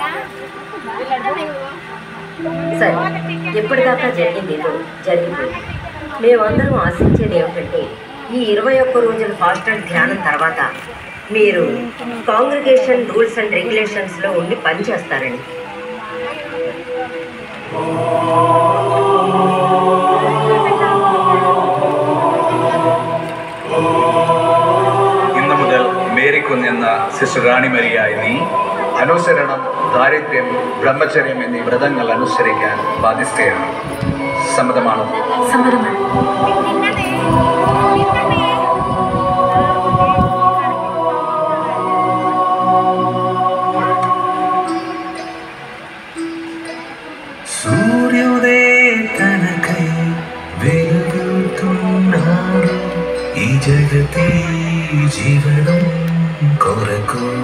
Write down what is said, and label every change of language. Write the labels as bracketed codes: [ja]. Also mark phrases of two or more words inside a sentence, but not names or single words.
[te] సరే, ఎప్పటిదాకా జరిగిందేదో జరిగిపోయింది. మేమందరం ఆశించేది ఏమిటంటే ఈ 21 రోజుల [en] fast and [te] ధ్యానం తర్వాత మీరు [en] congregation rules and regulationslo [te] ఉండి పనిచేస్తారని. [ml] ഇന്നു മുതൽ മേരിക്കുഞ്ഞെന്ന സിസ്റ്റർ റാണി മരിയായിനി അനുസരണം, ദാരിദ്ര്യം, ബ്രഹ്മചര്യം എന്നീ വ്രതങ്ങൾ അനുസരിക്കാൻ ബാധ്യസ്ഥയാണ്. സമ്മതമാണോ? സമ്മതമാണ്. [te] సూర్యోదయ తనకై వెలుగుతున్నాడు ఈ జగతి జీవనం కొరకు.